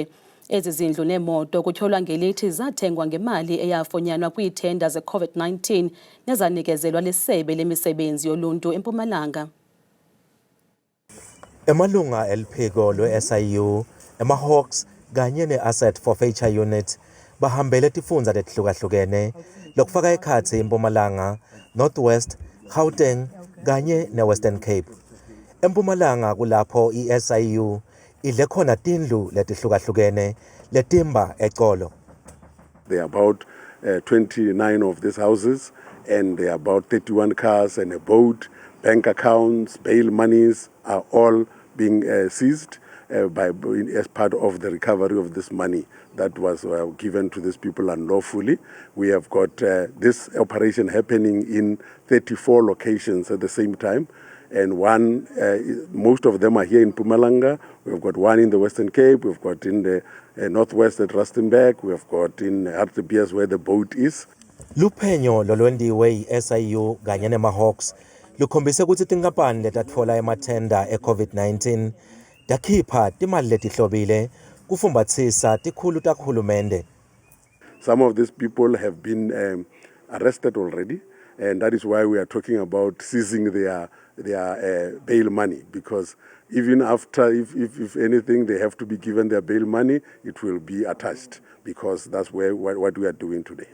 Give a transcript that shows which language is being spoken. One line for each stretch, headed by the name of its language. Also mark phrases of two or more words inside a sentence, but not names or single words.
Xhosa: Ezi zindlu nemoto kutyholwa ngelithi zathengwa ngemali eyafunyanwa kwiithenda ze-COVID-19 nezanikezelwa lisebe lemisebenzi yoluntu eMpumalanga.
Swati: Emalunga eliphiko lwe-SIU, ema-Hawks kanye ne-Asset Forfeiture Unit bahambele tifundza letihlukahlukene lokufaka ekhatsi iMpumalanga, Northwest, Gauteng kanye ne-Western Cape. eMpumalanga kulapho i-SIU idle khona tindlu letihlukahlukene letimba eColo.
English: There are about 29 of these houses and there are about 31 cars and a boat. Bank accounts, bail monies are all being seized as part of the recovery of this money that was given to these people unlawfully. We have got this operation happening in 34 locations at the same time. And most of them are here in Mpumalanga. We've got one in the Western Cape. We've got in the Northwest at Rustenburg. We've got in RTBS where the boat is.
Swati: Luphenyo lolwendiwe i-SIU kanye nema-Hawks lukhombise ukuthi tinkampani letatfola emathenda e-COVID-19 takhipha timali letihlobile kufumbatsisa tikhulu takhulumende.
English: Some of these people have been arrested already, and that is why we are talking about seizing their bail money, because even after, if anything, they have to be given their bail money, it will be attached, because that's what we are doing today.